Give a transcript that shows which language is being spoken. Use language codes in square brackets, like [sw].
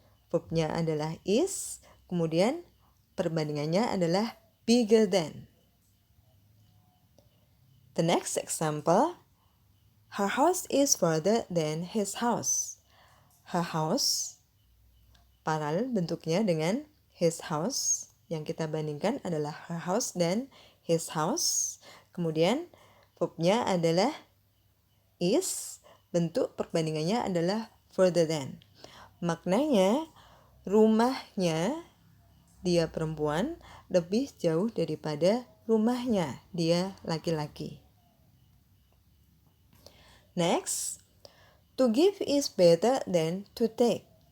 [id] Verbnya adalah is, kemudian perbandingannya adalah [en] bigger than. The next example, her house is further than his house. Her house [id] paralel bentuknya dengan [en] his house. [id] Yang kita bandingkan adalah [en] her house [id] dan [en] his house. [id] Kemudian verbnya adalah is, bentuk perbandingannya adalah [en] further than. [id] Maknanya rumahnya dia perempuan lebih jauh daripada rumahnya dia laki-laki. [en] Next, to give is better than to take.